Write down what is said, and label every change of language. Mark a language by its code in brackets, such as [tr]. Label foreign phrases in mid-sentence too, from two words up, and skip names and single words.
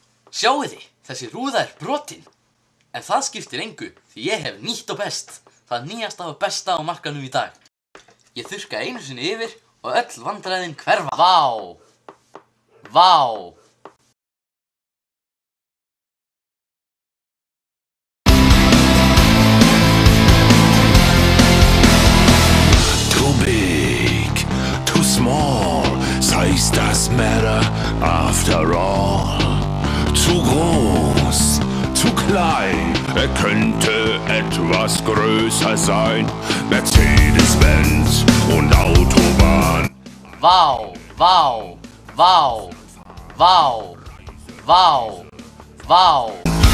[is] Sjáið þið, þessi rúða brotin. En það skiptir engu, því ég hef nýtt og best. Það nýjasta og besta á markanum í dag. Ég þurrka einu sinni yfir og öll vandræðin hverfa. Vá! Vá! [en] Too big, too small, size doesn't matter after all. [de] Zu groß, zu klein, könnte etwas größer sein. Mercedes-Benz und Autobahn. [is] Vá, vá, vá, vá, vá, vá.